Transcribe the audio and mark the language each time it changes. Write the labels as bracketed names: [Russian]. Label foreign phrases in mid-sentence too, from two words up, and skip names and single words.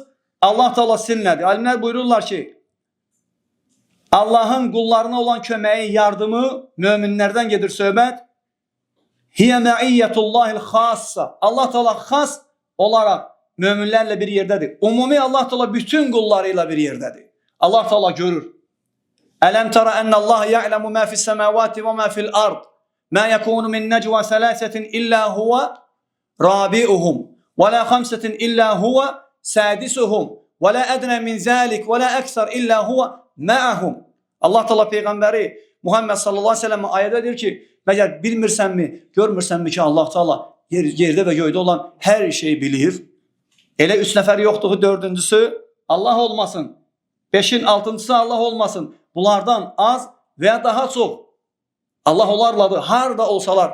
[Azerbaijani] Allah Teala sizinlədir. Alimlər buyururlar ki, Allahın qullarına olan köməyi, yardımı möminlərdən gedir söhbət. [Arabic] هي معية الله الخاصة. [Azerbaijani] Allah Teala xas olaraq möminlərlə bir yerdədir. Umumi Allah Teala bütün qullarıyla bir yerdədir. Allah Teala görür. [Arabic] ألم تر أن الله يعلم ما في السماوات وما في الأرض. ما يكون من نجوى ثلاثة إلا هو رابعهم ولا خمسة إلا هو سادسهم ولا أدنى من ذلك ولا أكثر إلا هو معهم. [Azerbaijani] Allah Teala peyğəmbəri Muhammed [Arabic] صلى الله عليه وسلم [Azerbaijani] ayədə deyir ki, məgər bilmirsənmi, görmürsənmi ki, Allah Teala yerdə və göydə olan hər şeyi bilir. Elə 3 nəfər yoxduğu, 4-cüsü Allah olmasın. 5-in 6-cısı Allah olmasın. Bunlardan az və daha çox Allah onlarladır, harda olsalar.